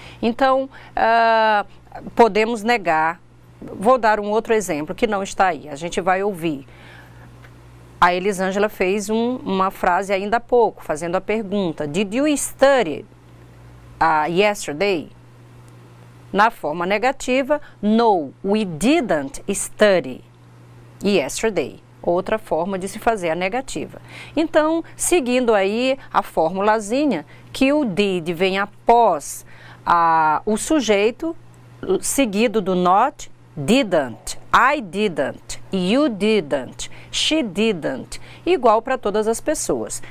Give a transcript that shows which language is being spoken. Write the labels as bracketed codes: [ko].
[pt] Então, podemos negar. Vou dar um outro exemplo que não está aí. A gente vai ouvir. A Elisângela fez uma frase ainda há pouco, fazendo a pergunta: [en] Did you study yesterday? [pt] Na forma negativa, [en] no, we didn't study yesterday. [pt] Outra forma de se fazer a negativa. Então, seguindo aí a formulazinha, que o did vem após o sujeito, seguido do not, didn't, I didn't, you didn't, she didn't, igual para todas as pessoas.